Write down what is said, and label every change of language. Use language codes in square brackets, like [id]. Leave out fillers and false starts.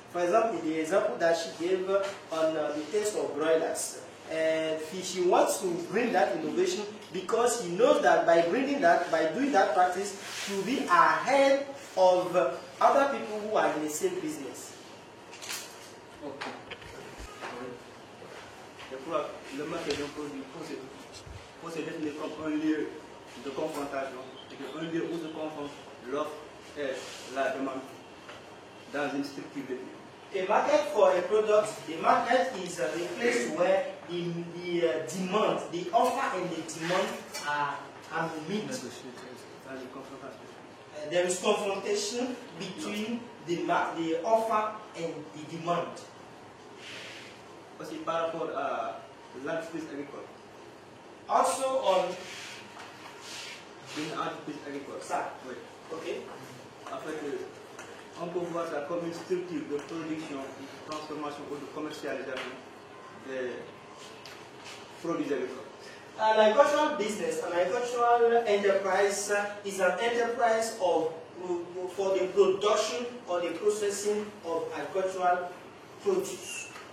[en] For example, the example that she gave on the taste of broilers. She wants to bring that innovation because she knows that by bringing that, by doing that practice, she will be ahead of other people who are in the same business. Okay. [fr] Le marché de produits procédé comme un lieu de confrontation, c'est un lieu où se confronte l'offre et la demande dans une structure de vie. [en] A market for a product, the market is the place where the demand, the offer and the demand are meet. There is confrontation between the offer and the demand. [fr] Aussi par rapport à l'entreprise agricole. [en] Also on [fr] Une entreprise agricole. ça. Oui. [en] Okay. [fr] En fait, on peut voir ça comme une structure de production, de transformation ou de commercialisation des produits agricoles. [en] An agricultural business, an agricultural enterprise is an enterprise for the production or the processing of agricultural produce.